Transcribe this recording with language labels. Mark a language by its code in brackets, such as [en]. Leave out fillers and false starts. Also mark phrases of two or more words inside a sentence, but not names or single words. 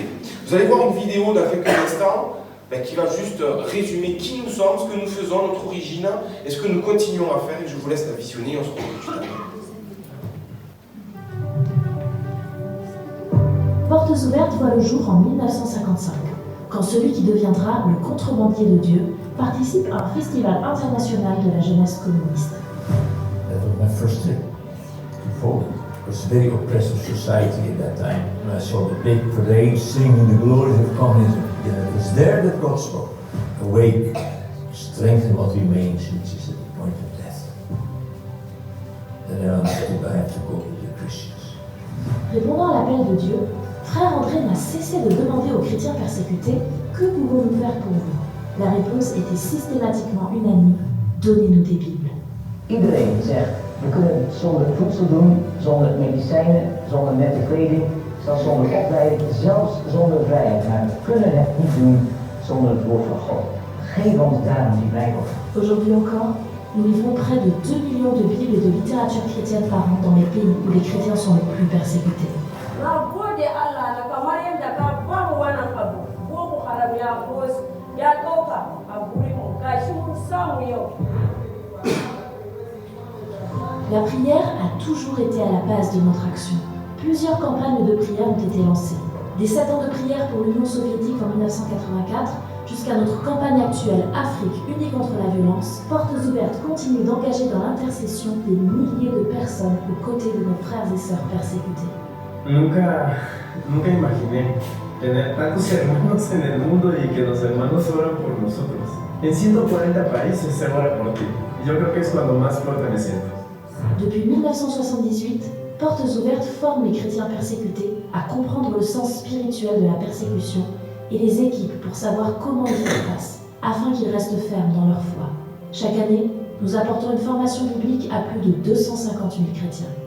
[fr] Vous allez voir une vidéo dans quelques instants qui va juste résumer qui nous sommes, ce que nous faisons, notre origine, et ce que nous continuons à faire, et je vous laisse la visionner, on se retrouve tout à l'heure. Portes ouvertes voit le jour en 1955, quand celui qui deviendra le contrebandier de Dieu participe à un festival international de la jeunesse communiste. [en] That was my first trip to Poland. It was a very oppressive society at that time. And I saw the big parade singing the glories of communism. And it was there that God spoke. Awake, strengthen what remains, which is at the point of death. Then I understood I have to go to the Christians. [fr] Répondant à l'appel de Dieu, Frère André n'a cessé de demander aux chrétiens persécutés « Que pouvons-nous faire pour vous ?» La réponse était systématiquement unanime « Donnez-nous des Bibles ». [nl] Iedereen zegt, we kunnen het zonder voedsel doen, zonder medicijnen, zonder nette kleding, zelfs zonder opleiding, zelfs zonder vrijheid. Maar we kunnen het niet doen zonder het woord van God. Geef ons daarom die Bijbel. [fr] Aujourd'hui encore, nous livrons près de 2 millions de Bibles et de littérature chrétienne par an dans les pays où les chrétiens sont les plus persécutés. La prière a toujours été à la base de notre action. Plusieurs campagnes de prière ont été lancées. Des 7 ans de prière pour l'Union soviétique en 1984 jusqu'à notre campagne actuelle Afrique unie contre la violence, Portes ouvertes continue d'engager dans l'intercession des milliers de personnes aux côtés de nos frères et sœurs persécutés. [es] Nunca imaginé tener tantos hermanos en el mundo y que los hermanos oran por nosotros. En 140 países se ora por ti. Y yo creo que es cuando más fuerte me siento. [fr] Depuis 1978, Portes ouvertes forme les chrétiens persécutés à comprendre le sens spirituel de la persécution et les équipe pour savoir comment y faire face, afin qu'ils restent fermes dans leur foi. Chaque année, nous apportons une formation biblique à plus de 250 000 chrétiens.